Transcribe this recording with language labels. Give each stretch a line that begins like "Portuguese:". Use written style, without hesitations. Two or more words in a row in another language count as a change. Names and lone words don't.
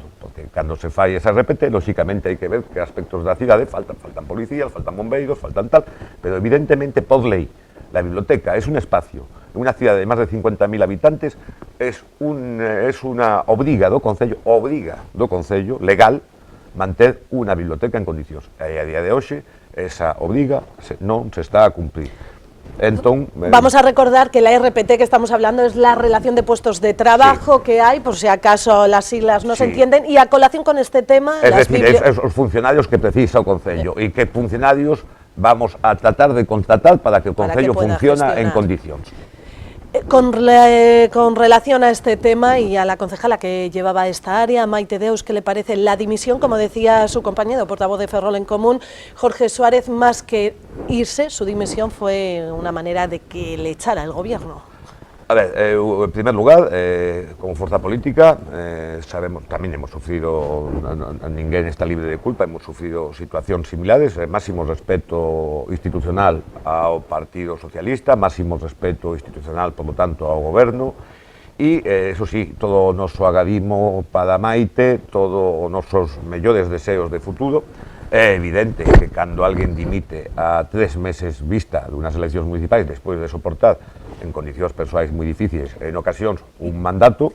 Galician: Porque cando se fai esa RPT, lóxicamente hai que ver que aspectos da cidade faltan policías, faltan bombeiros, faltan tal, pero evidentemente por lei,
Spanish: la biblioteca es un espacio,
Galician: en unha cidade de máis de 50.000 habitantes, es unha obriga do Concello legal manter unha biblioteca en condicións. E a día de hoxe, esa obriga non se está a cumprir. Entón,
Spanish: vamos a recordar que la RPT que estamos hablando es la relación de puestos de trabajo que hay, por si acaso las siglas no se entienden, y a colación con este tema... Es decir,
Galician: os funcionarios que precisa o Concello, e que funcionarios vamos a tratar de contratar para que o Concello funcione en condicións.
Spanish: Con relación a este tema y a la concejala que llevaba esta área, Maite Deus, ¿qué le parece la dimisión? Como decía su compañero, portavoz de Ferrol en Común, Jorge Suárez, más que irse, su dimisión fue una manera de que le echara el gobierno. A ver, en primer lugar, como fuerza política, sabemos, también hemos sufrido,
Galician: ninguén está libre de culpa,
Spanish: hemos sufrido
Galician: situacións similares, máximo respeto institucional ao Partido Socialista, máximo respeto institucional,
Spanish: por lo tanto,
Galician: ao Goberno, e, eso sí, todo o noso agadimo para Maite, todo os nosos mellores deseos de futuro. É evidente que cando alguén dimite a 3 meses vista dunhas eleccións municipais despois de soportar en condicións persoais moi difíciles, en ocasións, un mandato.